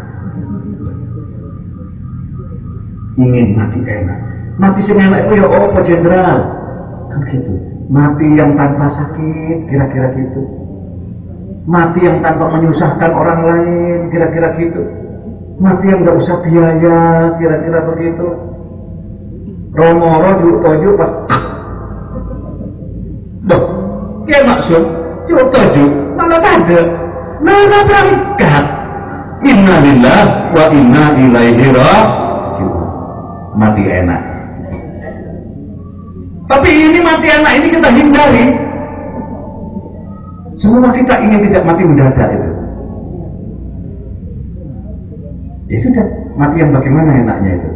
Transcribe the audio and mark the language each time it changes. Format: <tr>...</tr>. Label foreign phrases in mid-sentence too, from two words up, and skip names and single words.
<id>Ingin mati enak. Mati sing enak itu ya apa, jenderal? Kan gitu. Mati yang tanpa sakit, kira-kira gitu. Mati yang tanpa menyusahkan orang lain, kira-kira gitu. Mati yang nggak usah biaya, kira-kira begitu. Romoro juk toju pas, doh, dia maksud juk toju mana ada, mana berangkat.</id> <ar>إنا لله وإنا إليه راجعون.</ar> <id>Mati enak. Tapi ini mati enak ini kita hindari. Semua kita ingin tidak mati mendadak itu. Ya sudah, mati yang bagaimana enaknya itu?</id>